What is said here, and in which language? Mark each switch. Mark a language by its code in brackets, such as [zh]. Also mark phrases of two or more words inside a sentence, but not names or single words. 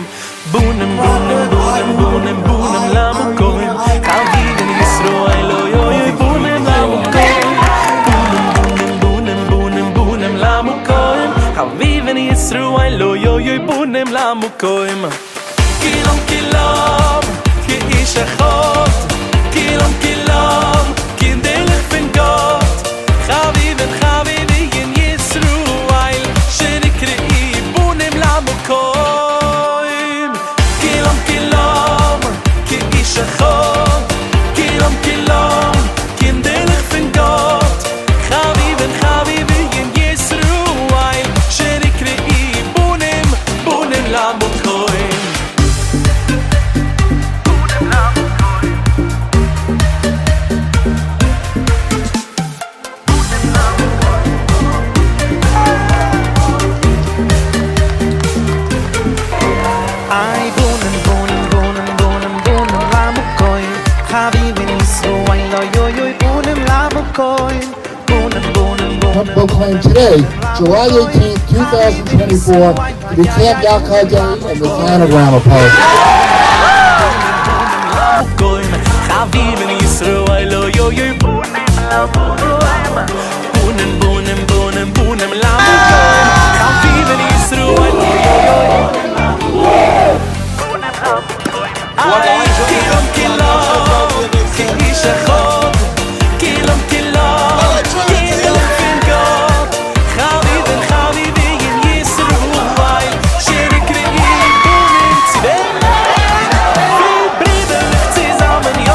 [he] בנים, בנים, בנים, בנים, בנים למקום. חביבין ישראל, אוי, אוי, אוי, בנים למקום. בנים, בנים, בנים, בנים למקום. חביבין ישראל, אוי, אוי, אוי, בנים למקום. כולם כולם, כאיש אחד. כולם כולם, כ [yi] אין דרך פֿון גאָט. [he] חביבין, חביבין ישראל, שנקראו בנים למקום. כולם כולם, כאיש אחד. כולם כולם, כ [yi] אין דרך פֿון גאָט. [he] חביבין, חביבין ישראל, שנקראו בנים, בנים למקום. אי, בנים, בנים, בנים, בנים, בנים, למקום. חביבין ישראל, אוי, אוי, אוי, בנים, למקום. בנים, בנים, בנים. [en] Proclaim today, July 18th, 2024, to be Camp Yaakov Day in the town of Ramapo. [he] חביבין ישראל, אוי, אוי, אוי, בנים למקום. בנים, בנים, בנים, בנים למקום. חביבין ישראל, אוי, אוי, אוי. Ay, כולם כולם, כאיש אחד. כולם כולם, כ [yi] דרך פֿון גאָט. [he] חביבין, חביבין ישראל, שנקראו בנים צדק. [yi] ווי ברידעלעך צוזאַמען, יאָ,